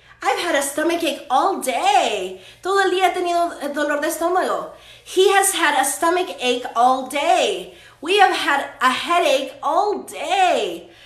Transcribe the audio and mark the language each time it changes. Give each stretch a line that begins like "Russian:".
English: I've had a stomach ache all day.
Spanish: Todo el día he tenido dolor de estómago.
English: He has had a stomach ache all day. We have had a headache all day.